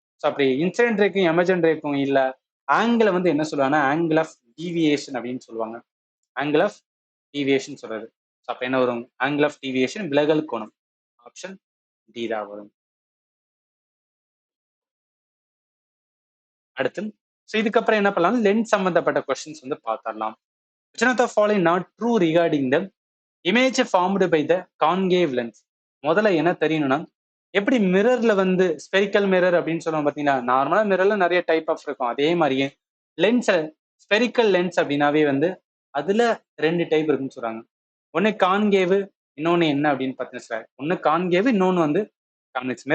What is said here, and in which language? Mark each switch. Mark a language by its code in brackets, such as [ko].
[ta] So அப்படி incident ரேக்கும் emergent ரேக்கும் இல்ல angle வந்து என்ன சொல்லுவாங்கன்னா ஆங்கிள் ஆஃப் டீவியேஷன் அப்படின்னு சொல்லுவாங்க. ஆங்கிள் ஆஃப் டீவியேஷன் சொல்றது. அப்ப என்ன வரும்? ஆங்கிள் ஆஃப் டீவியேஷன் விலகல் கோணம். ஆப்ஷன் டி தான் வரும். அடுத்து இதுக்கப்புறம் என்ன பண்ணலாம்? லென்ஸ் சம்பந்தப்பட்ட கொஸ்டின்ஸ் வந்து பார்த்தரலாம். [en] Which of the following not true regarding the image formed by the concave lens? [ta] முதல்ல என்ன தெரியணும்னா, எப்படி மிரர்ல வந்து ஸ்பெரிக்கல் மிரர் அப்படின்னு சொல்லுவோம் பார்த்தீங்களா? நார்மலா மிரர்ல நிறைய டைப் ஆஃப் இருக்கும். அதே மாதிரியே லென்ஸ் ஸ்பெரிக்கல் லென்ஸ் அப்படின்னாவே வந்து அதுல 2 டைப் இருக்குன்னு சொல்றாங்க. ஒன்னு கான்கேவ், இன்னொன்னு என்ன அப்படின்னு பார்த்தீங்கன்னா, ஒன்னு கான்கேவ், இன்னொன்னு வந்து கான்வெக்ஸ்.